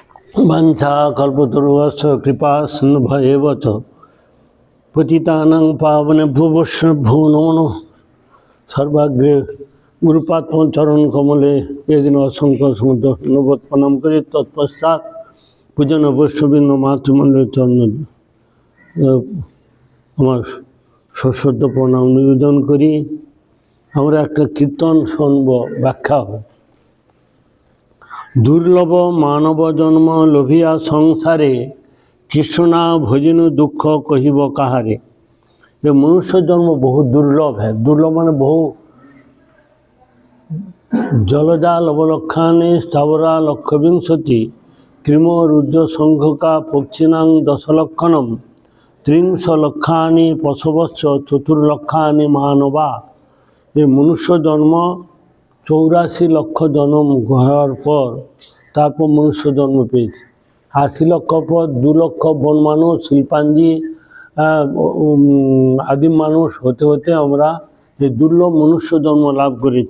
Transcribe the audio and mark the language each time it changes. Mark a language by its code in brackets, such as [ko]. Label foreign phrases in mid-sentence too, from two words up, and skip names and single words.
[sa] वंशा कल्पतरुश्च कृपा सिन्धुभ्येव च पतितानां पावनेभ्यो वैष्णवेभ्यो नमो नमः। [bn] সর্বাগ্রে গুরুপাদপদ্ম চরণ কমলে এদিন অসংখ্য সমুদ্র নবত প্রণাম করে তৎপশ্চাৎ পূজন বৈষ্ণববৃন্দ মাতৃমণ্ডল চরণ আমার সশ্রদ্ধ প্রণাম নিবেদন করি। আমরা একটা কীর্তন শুনব, ব্যাখ্যা হবে। দুর্লভ মানব জন্ম লোভিয়া সংসারে কৃষ্ণা ভজনু দুঃখ কহিব কাহারে। [hi] ये मनुष्य जन्म बहुत दुर्लभ है। [sa] दुर्लभ माने बहु जलजा लवलक्षाने स्थावरा लक्षविंशति कृम रुद्र संघका पक्षिणां दशलक्षणम त्रिंश लक्षानि पशवश्च चतुर्लक्षानि मानवा। [hi] ये मनुष्य जन्म [bn] 84 লক্ষ जन्म হওয়ার পর তারপর মনুষ্য জন্ম পেয়েছে। 80 লক্ষ পর 2 লক্ষ বন মানুষ শিল্পাঞ্জি আদিম মানুষ হতে হতে আমরা এই দুর্লভ মনুষ্য জন্ম লাভ করেছি।